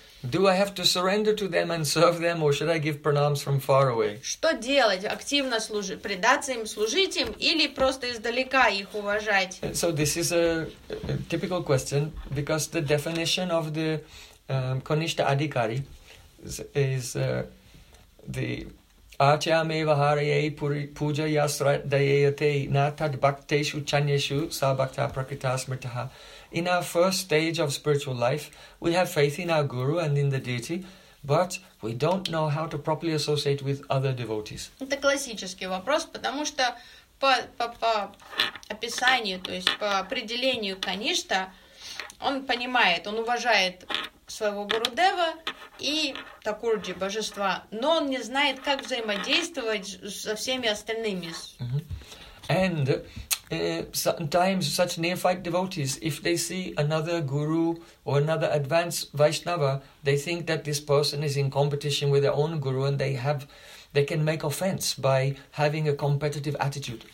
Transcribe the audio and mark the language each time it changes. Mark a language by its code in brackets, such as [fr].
[en] Do I have to surrender to them and serve them, or should I give pranams from far away? [ru] Что делать? Активно служить, предаться им, служить им, или просто издалека их уважать? [en] So this is a typical question, because the definition of the Kanishta Adhikari is the [sa] Achyameva Haraye Puja Yasra Dayate Natad Bhakteshu Chanyeshu Sabhakta Prakrita Smritaha. [en] In our first stage of spiritual life, we have faith in our guru and in the deity, but we don't know how to properly associate with other devotees. [ru] Это классический вопрос, потому что по описанию, то есть по определению Каништа, он понимает, он уважает своего Гурудева и Такурджи, божества, но он не знает, как взаимодействовать со всеми остальными. [en] And sometimes such neophyte devotees, if they see another guru or another advanced Vaishnava, they think that this person is in competition with their own guru, and they can make offense by having a competitive attitude.